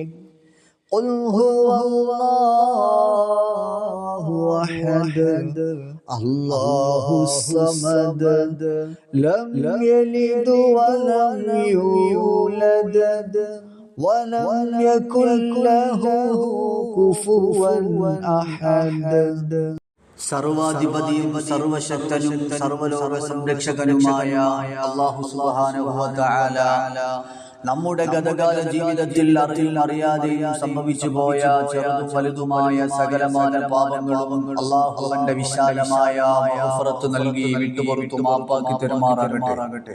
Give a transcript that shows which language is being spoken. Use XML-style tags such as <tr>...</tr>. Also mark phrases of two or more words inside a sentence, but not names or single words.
<ar>قل هو الله أحد الله الصمد لم يلد ولم يولد ولم يكن له كفوا أحد.</ar> <ml>സർവാധിപതിയും സർവശക്തനും സർവലോക സംരക്ഷകനുമായ അല്ലാഹു</ml> <ar>سبحانه وتعالى</ar> <ml>നമ്മുടെ ഗതകാല ജീവിതത്തിൽ അറിയാതെയും സംഭവിച്ചു പോയ ചെറുതും വലുതുമായ സകലമായ പാപങ്ങളും അല്ലാഹു അവന്റെ വിശാലമായ മഗ്ഫിറത്ത് നൽകി വിട്ടുപുറത്തു മാപ്പാക്കി തരുമാറാകട്ടെ.</ml>